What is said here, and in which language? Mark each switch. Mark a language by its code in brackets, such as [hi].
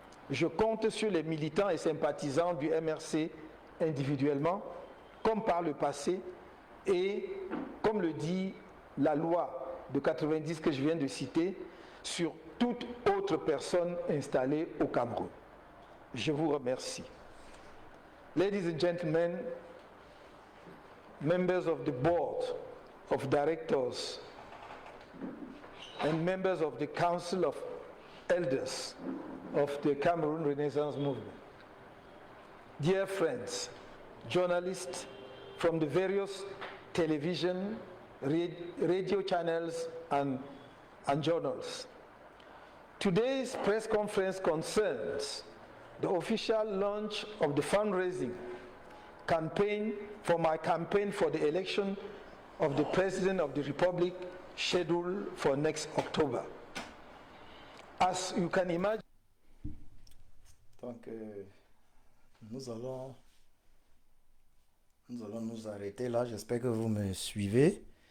[fr] Je compte sur les militants et sympathisants du MRC individuellement, comme par le passé, et comme le dit la loi de 90 que je viens de citer, sur toute autre personne installée au Cameroun. Je vous remercie. [en] Ladies and gentlemen, members of the board of directors and members of the Council of Elders of the Cameroon Renaissance Movement, dear friends, journalists from the various television, radio channels, and journals. Today's press conference concerns the official launch of the fundraising campaign for my campaign for the election of the President of the Republic scheduled for next October. As you can imagine, [fr] Donc, nous allons nous arrêter là. J'espère que vous me suivez.